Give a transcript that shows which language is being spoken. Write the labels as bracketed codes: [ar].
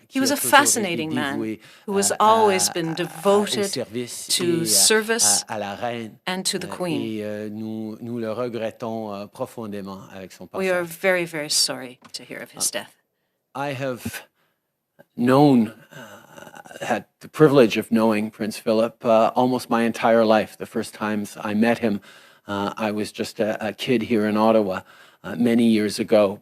[en] He was a fascinating man who has always been devoted to service [fr] à la reine. [en] and to the Queen. [fr] Et nous le regrettons profondément avec son [en] We are [fr] passage. [en] very, very sorry to hear of his death. I have known, had the privilege of knowing Prince Philip almost my entire life. The first times I met him, I was just a kid here in Ottawa many years ago.